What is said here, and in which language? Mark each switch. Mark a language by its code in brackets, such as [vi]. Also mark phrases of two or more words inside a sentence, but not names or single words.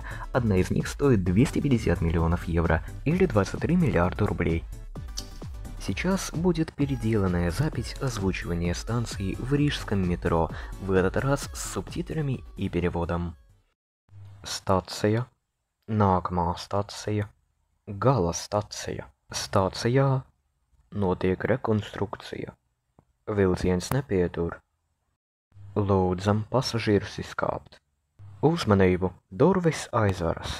[ru] Одна из них стоит 250 миллионов евро, или 23 миллиарда рублей. Сейчас будет переделанная запись озвучивания станций в рижском метро, в этот раз с субтитрами и переводом. [lv] Стация. Nākamā stacija. Gala stacija. Stācijā notiek rekonstrukcija. Vilciens nepietur. Lūdzam pasažierus izkāpt. Uzmanību! Durvis aizveras.